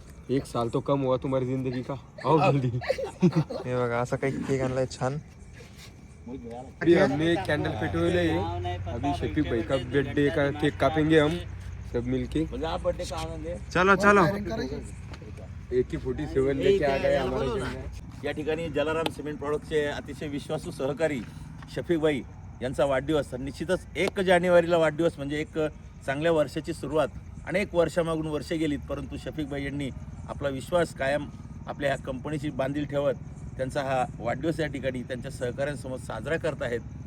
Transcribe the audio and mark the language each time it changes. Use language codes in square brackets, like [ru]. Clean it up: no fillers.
[hi] 1 साल तो कम हुआ तुम्हारी जिंदगी का, आओ जल्दी. [mr] हे बघा असं काही केक आणलाय छान. [hi] अभी हमने कैंडल पेटोले है. अभी शफीक भाई का बर्थडे का केक कापेंगे हम सब मिलके. चलो AK-47 लेके आ गए हमारे. [mr] या ठिकाणी जलाराम सिमेंट प्रॉडक्टचे अतिशय विश्वासू सहकारी शफीक भाई यांचा वाढदिवस. तर निश्चितच 1 जानेवारीला वाढदिवस म्हणजे एक चांगल्या वर्षाची सुरुवात. अनेक वर्षामागून वर्षे गेलीत, परंतु शफीक भाई यांनी आपला विश्वास कायम आपल्या ह्या कंपनीची बांधील ठेवत त्यांचा हा वाढदिवस या ठिकाणी त्यांच्या सहकाऱ्यांसमोर साजरा करत आहेत.